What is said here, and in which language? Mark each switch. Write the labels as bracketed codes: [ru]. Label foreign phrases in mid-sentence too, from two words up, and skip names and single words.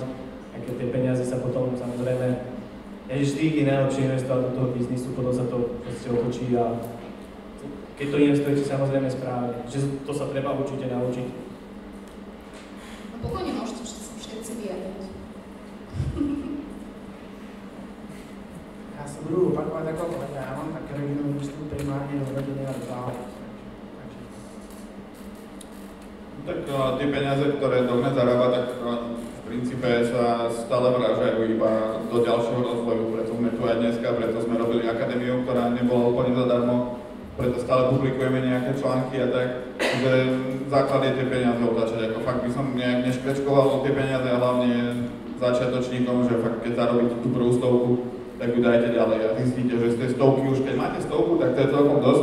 [sk] A keď tie peniaze sa potom samozrejme, vždy je najlepšie investovať do toho biznisu, potom sa to proste otočí a keď to investujete samozrejme správne, že to sa treba určite naučiť. No pokojne môžete všetci vyjadriť. [cs] Já se budu opakovat jako kolega, já mám také rodinu, myslím primárně do rodiny a do záleží. [sk] Tak tie peniaze, ktoré Dognet zarába, tak v princípe sa stále vrážajú iba do ďalšieho rozvoju, preto sme tu aj dneska, preto sme robili akadémiu, ktorá nebola úplne zadarmo, preto stále publikujeme nejaké články a tak, že základ je tie peniaze otáčať, ako fakt by som nejak neškrečkoval o tie peniaze a hlavne začiatočníkom, že fakt keď zarobíte tú prvú stovku, tak ju dajte ďalej a zistíte, že z tej stovky už keď máte stovku, tak to je celkom dosť.